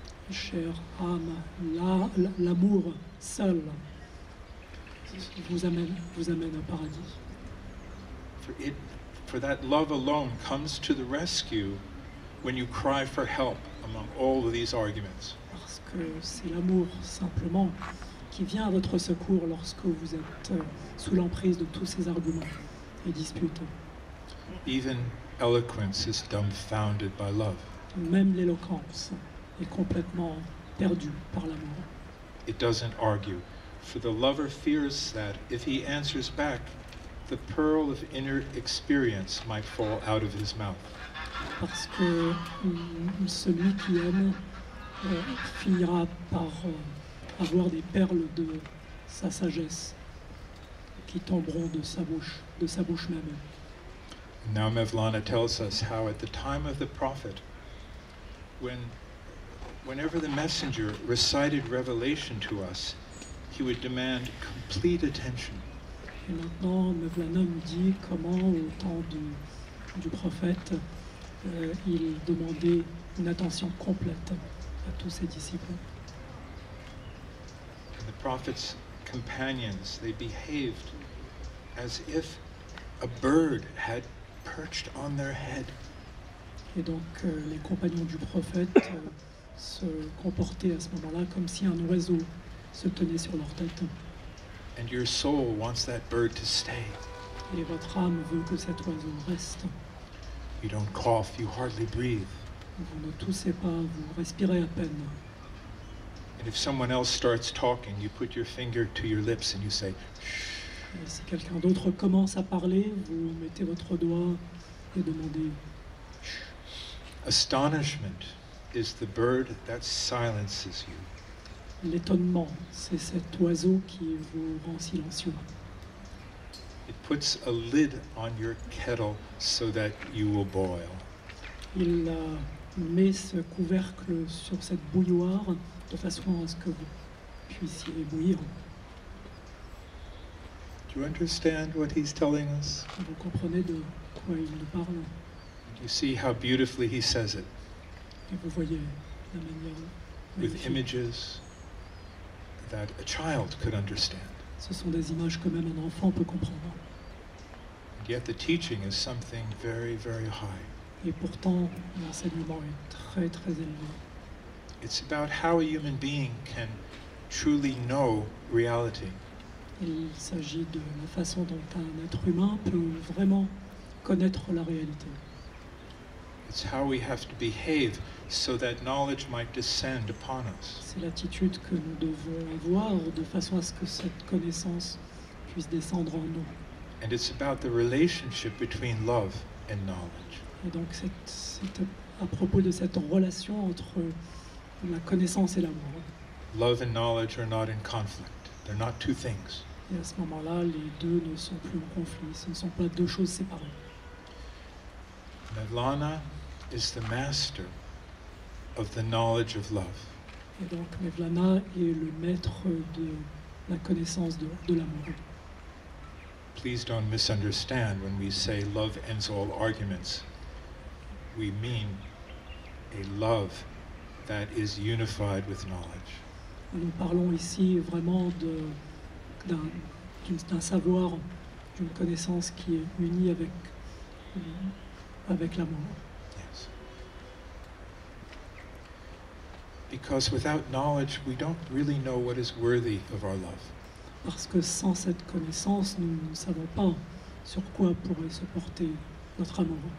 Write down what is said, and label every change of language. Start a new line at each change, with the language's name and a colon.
French: Chère âme, l'amour seul vous amène au paradis.
English: For that love alone comes to the rescue when you cry for help among all of these arguments.
French: Parce que c'est l'amour simplement qui vient à votre secours lorsque vous êtes sous l'emprise de tous ces arguments et disputes.
English: Even eloquence is dumbfounded by love.
French: Même l'éloquence est complètement perdue par l'amour.
English: It doesn't argue, for the lover fears that if he answers back, the pearl of inner experience might fall out of his mouth.
French: Parce que celui qui aime finira par avoir des perles de sa sagesse qui tomberont de sa bouche même.
English: Now Mevlana tells us how at the time of the prophet, whenever the messenger recited revelation to us, he would demand complete attention.
French: Et maintenant, Mevlana nous dit comment, au temps du prophète, il demandait une attention complète à tous ses disciples.
English: And the prophet's companions, they behaved as if a bird had perched on their head.
French: Et donc, les compagnons du prophète se comportaient à ce moment-là comme si un oiseau se tenait sur leur tête.
English: And your soul wants that bird to stay.
French: Et votre âme veut que cet oiseau reste.
English: You don't cough, you hardly breathe.
French: Vous ne toussez pas, vous respirez à peine.
English: And if someone else starts talking, you put your finger to your lips and you say, shh.
French: Et si quelqu'un d'autre commence à parler, vous mettez votre doigt et demandez.
English: Astonishment is the bird that silences you.
French: L'étonnement, c'est cet oiseau qui vous rend silencieux.
English: It puts a lid on your kettle so that you will boil.
French: Il met ce couvercle sur cette bouilloire de façon à ce que vous puissiez bouillir.
English: Do you understand what he's telling us?
French: Vous comprenez de quoi il nous parle?
English: You see how beautifully he says it,
French: Et vous voyez la manière
English: with
French: magnifique.
English: images that a child could understand.
French: Ce sont des images que même un enfant peut comprendre.
English: And yet the teaching is something very, very high.
French: Et pourtant, l'enseignement est très très élevé.
English: It's about how a human being can truly know reality.
French: Il s'agit de la façon dont un être humain peut vraiment connaître la réalité.
English: It's how we have to behave so that knowledge might descend upon us.
French: C'est l'attitude que nous devons avoir de façon à ce que cette connaissance puisse descendre en nous.
English: And it's about the relationship between love and knowledge.
French: Et donc c'est à propos de cette relation entre la connaissance et l'amour.
English: Love and knowledge are not in conflict. They're not two things.
French: Et à ce moment-là, les deux ne sont plus en conflit. Ce ne sont pas deux choses séparées.
English: Mevlana is the master of the knowledge of love.
French: Et donc Mevlana est le maître de la connaissance de l'amour.
English: Please don't misunderstand when we say love ends all arguments. We mean a love that is unified with knowledge.
French: Nous parlons ici vraiment d'un savoir, d'une connaissance qui est unie avec l'amour.
English: Yes. Because without knowledge, we don't really know what is worthy of our love.
French: Parce que sans cette connaissance, nous ne savons pas sur quoi pourrait se porter notre amour.